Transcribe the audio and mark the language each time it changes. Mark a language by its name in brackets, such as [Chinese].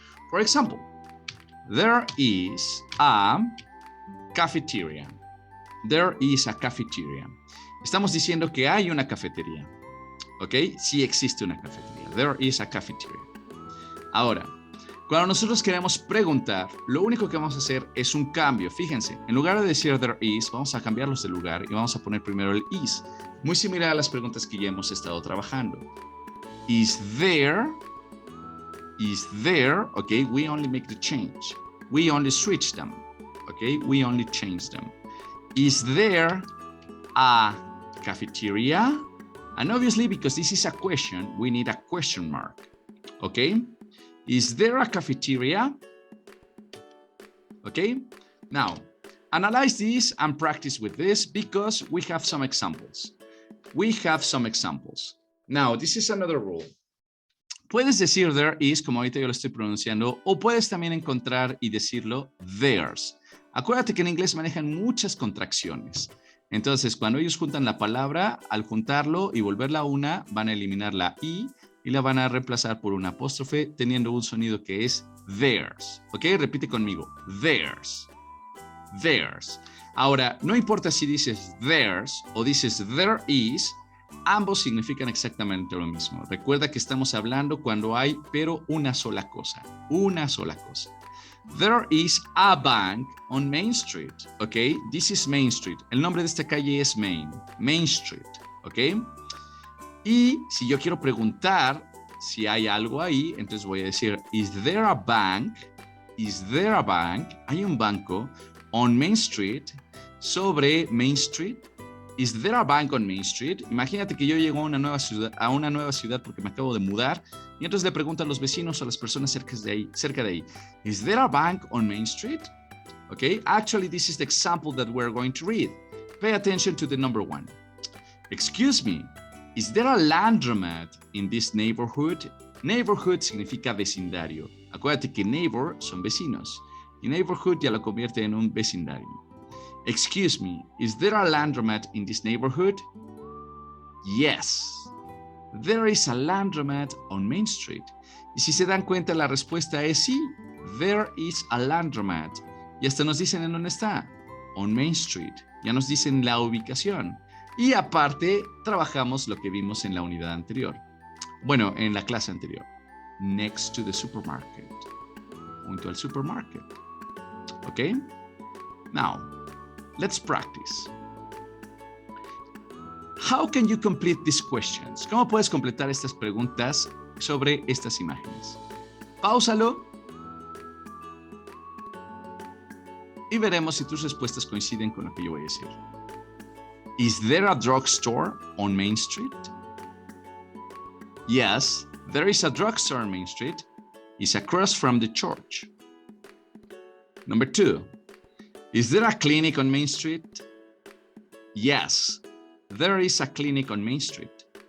[English] For example, there is a cafeteria. There is a cafeteria. [Spanish] Estamos diciendo que hay una cafetería, ¿ok? Sí existe una cafetería. [English] There is a cafeteria. [Spanish] Ahora, cuando nosotros queremos preguntar, lo único que vamos a hacer es un cambio. Fíjense, en lugar de decir there is, vamos a cambiarlos de lugar y vamos a poner primero el is. Muy similar a las preguntas que ya hemos estado trabajando. [English] Is there... Is there, okay, we only make the change. We only switch them, okay? We only change them. Is there a cafeteria? And obviously, because this is a question, we need a question mark, okay? Is there a cafeteria? Okay? Now, analyze this and practice with this because we have some examples. We have some examples. Now, this is another rule. [Spanish] Puedes decir there is, como ahorita yo lo estoy pronunciando, o puedes también encontrar y decirlo theirs. Acuérdate que en inglés manejan muchas contracciones. Entonces, cuando ellos juntan la palabra, al juntarlo y volverla una, van a eliminar la i y la van a reemplazar por una apóstrofe, teniendo un sonido que es theirs. ¿Ok? Repite conmigo. Theirs. Theirs. Ahora, no importa si dices theirs o dices there is, ambos significan exactamente lo mismo. Recuerda que estamos hablando cuando hay, pero una sola cosa. Una sola cosa. [English] There is a bank on Main Street. ¿Ok? This is Main Street. [Spanish] El nombre de esta calle es Main. Main Street. ¿Ok? Y si yo quiero preguntar si hay algo ahí, entonces voy a decir, [English] is there a bank? Is there a bank? [Spanish] ¿Hay un banco [English] on Main Street? [Spanish] Sobre Main Street. [English] Is there a bank on Main Street? [Spanish] Imagínate que yo llego a una nueva ciudad porque me acabo de mudar y entonces le pregunto a los vecinos o a las personas cerca de ahí. [English] Is there a bank on Main Street? Okay, actually this is the example that we're going to read. Pay attention to the number one. Excuse me, is there a laundromat in this neighborhood? [Spanish] Neighborhood significa vecindario. Acuérdate que neighbor son vecinos y neighborhood ya lo convierte en un vecindario. [English] Excuse me, is there a laundromat in this neighborhood? Yes, there is a laundromat on Main Street. [Spanish] Y si se dan cuenta, la respuesta es sí, [English] there is a laundromat. [Spanish] Y hasta nos dicen en dónde está, [English] on Main Street. [Spanish] Ya nos dicen la ubicación. Y aparte, trabajamos lo que vimos en la unidad anterior. Bueno, en la clase anterior. [English] Next to the supermarket. [Spanish] Junto al [English] supermarket. ¿Ok? Now, let's practice. How can you complete these questions? [Spanish] ¿Cómo puedes completar estas preguntas sobre estas imágenes? Páusalo y veremos si tus respuestas coinciden con lo que yo voy a decir. [English] Is there a drugstore on Main Street? Yes, there is a drugstore on Main Street. It's across from the church. Number two. Is there a clinic on Main Street? Yes, there is a clinic on Main Street.